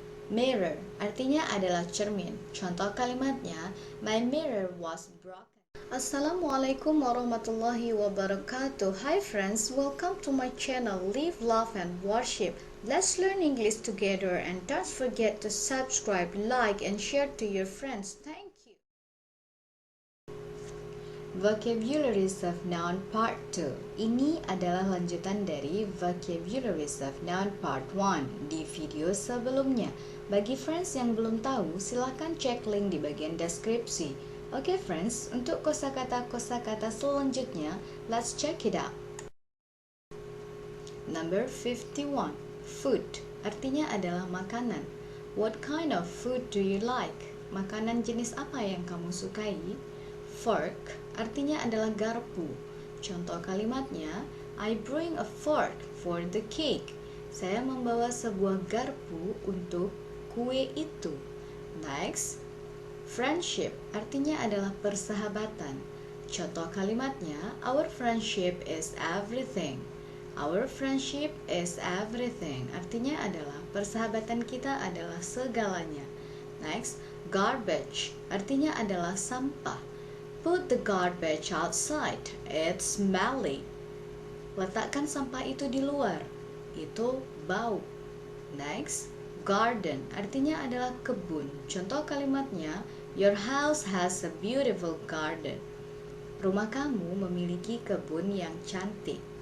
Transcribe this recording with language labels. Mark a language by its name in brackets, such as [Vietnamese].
[Indonesian] Mirror artinya adalah cermin. Contoh kalimatnya, [English] my mirror was broken. [Arabic] Assalamualaikum warahmatullahi wabarakatuh. [English] Hi friends, welcome to my channel Live, Love and Worship. Let's learn English together and don't forget to subscribe, like and share to your friends. Thank you. Vocabularies of Noun Part 2. [Indonesian] Ini adalah lanjutan dari Vocabularies of Noun Part 1 di video sebelumnya. Bagi friends yang belum tahu, silahkan cek link di bagian deskripsi. Oke friends, untuk kosakata selanjutnya, [English] let's check it out. [Indonesian] Number 51. Food artinya adalah makanan. [English] What kind of food do you like? [Indonesian] Makanan jenis apa yang kamu sukai? Fork artinya adalah garpu. Contoh kalimatnya, [English] I bring a fork for the cake. [Indonesian] Saya membawa sebuah garpu untuk kue itu. Next, friendship artinya adalah persahabatan. Contoh kalimatnya, [English] our friendship is everything. Our friendship is everything [Indonesian] artinya adalah persahabatan kita adalah segalanya. Next, garbage artinya adalah sampah. [English] Put the garbage outside, it's smelly. [Indonesian] Letakkan sampah itu di luar, itu bau. Next, garden artinya adalah kebun. Contoh kalimatnya, [English] your house has a beautiful garden. [Indonesian] Rumah kamu memiliki kebun yang cantik.